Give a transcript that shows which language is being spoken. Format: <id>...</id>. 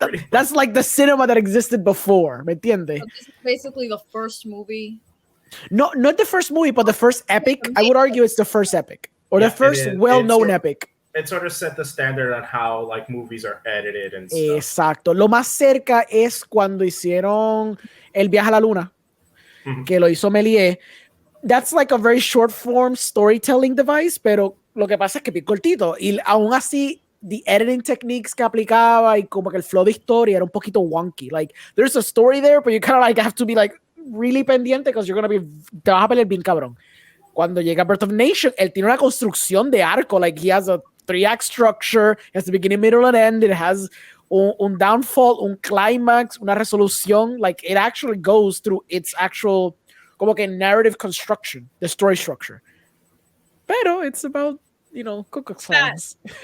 <en>That's like the cinema that existed before.</en> <es>¿Me entiende?</es> <en>So this is basically the first movie. No, not the first movie, but the first epic. I would argue it's the first epic or Yeah, the first it is. well-known It's epic. It sort of set the standard on how like movies are edited and stuff.</en> <es>Exacto. Lo más cerca es cuando hicieron El viaje a la luna, que lo hizo Méliès.</es> <en>That's like a very short form storytelling device,</en> <es>pero lo que pasa es que es cortito. Y aún así,</es> <en>the editing techniques</en> <es>que aplicaba y como que el flow de historia era un poquito wonky.</es> <en>Like, there's a story there, but you kind of like have to be like really pendiente because you're going to be,</en> <es>te vas a pelear bien cabrón. Cuando llega Birth of a Nation, él tiene una construcción de arco.</es> <en>Like, he has a 3-act structure. It has the beginning, middle, and end. It has un downfall, un climax,</en> <es>una resolución.</es> <en>Like, it actually goes through its actual</en> <es>como que</es> <en>narrative construction, the story structure.</en> <es>Pero</es> <en>it's about, you know, Ku Klux Klans.</en>